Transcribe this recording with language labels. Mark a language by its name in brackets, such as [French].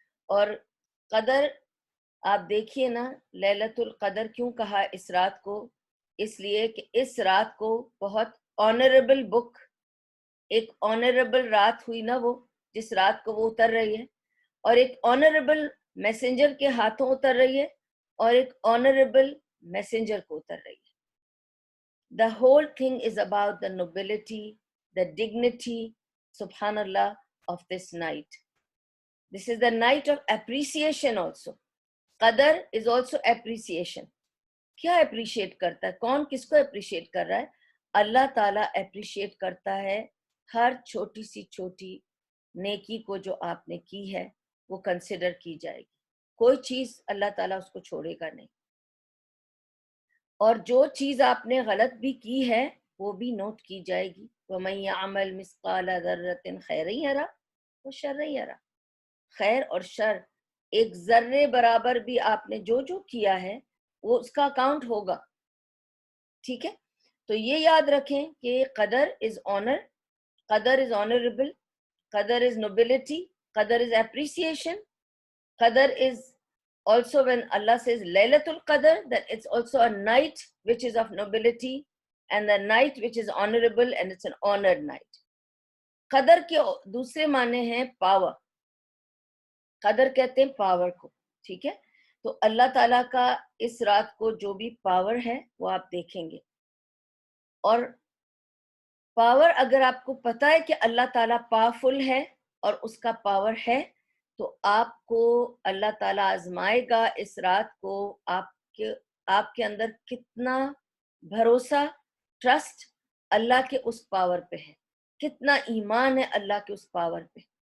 [Urdu] اور قدر آپ دیکھیے نا، لیلۃ القدر کیوں کہا اس رات کو؟ اس لیے کہ اس رات کو بہت آنریبل بک، ایک آنریبل رات ہوئی نا وہ، جس رات کو وہ اتر رہی ہے، اور ایک آنریبل میسنجر کے ہاتھوں اتر رہی ہے، اور ایک آنریبل میسنجر کو اتر رہی ہے. [English] The whole thing is about the nobility, the dignity, subhanallah, of this night. This is the night of appreciation also. Qadr is also appreciation. [Urdu] کیا اپریشیٹ کرتا ہے؟ کون کس کو اپریشیٹ کر رہا ہے؟ اللہ تعالیٰ اپریشیٹ کرتا ہے ہر چھوٹی سی چھوٹی نیکی کو جو آپ نے کی ہے، وہ کنسیڈر کی جائے گی. کوئی چیز اللہ تعالیٰ اس کو چھوڑے گا نہیں، اور جو چیز آپ نے غلط بھی کی ہے وہ بھی نوٹ کی جائے گی، [Arabic] وَمَن يَعْمَلْ مِثْقَالَ ذَرَّةٍ خَيْرًا يَرَهُ وَشَرًّا يَرَهُ. [Urdu] خیر اور شر ایک ذرے برابر بھی آپ نے جو کیا ہے وہ اس کا اکاؤنٹ ہوگا. ٹھیک ہے، تو یہ یاد رکھیں کہ [English] قدر is honour, قدر is honourable, قدر is nobility, qadar is appreciation, qadar is also, when Allah says Laylatul Qadr, that it's also a night which is of nobility and the night which is honorable and it's an honored night. [Urdu] قدر کے دوسرے معنی ہیں power. قدر کہتے ہیں power کو. ٹھیک ہے، تو اللہ تعالیٰ کا اس رات کو جو بھی پاور ہے وہ آپ دیکھیں گے. اور پاور اگر آپ کو پتہ ہے کہ اللہ تعالیٰ پاورفل ہے اور اس کا پاور ہے، تو آپ کو اللہ تعالیٰ آزمائے گا اس رات کو آپ کے اندر کتنا بھروسہ، ٹرسٹ اللہ کے اس پاور پہ ہے، کتنا ایمان ہے اللہ کے اس پاور پہ.